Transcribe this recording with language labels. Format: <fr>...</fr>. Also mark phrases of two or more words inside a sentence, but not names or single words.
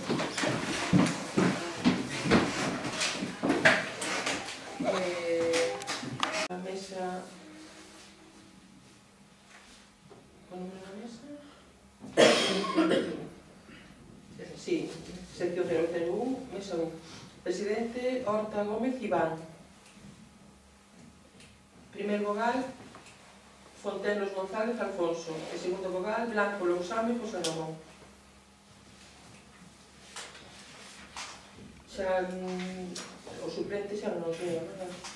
<es>La mesa... ¿Cuál número de la mesa? Sí, sección 001, mesa 1. Presidente Horta Gómez Iván.</es> <gl>Primer vogal, Fontelos González Alfonso. E segundo vogal, Blanco Lousame José Ramón. Xa o suplente xa non os veo, verdad?</gl>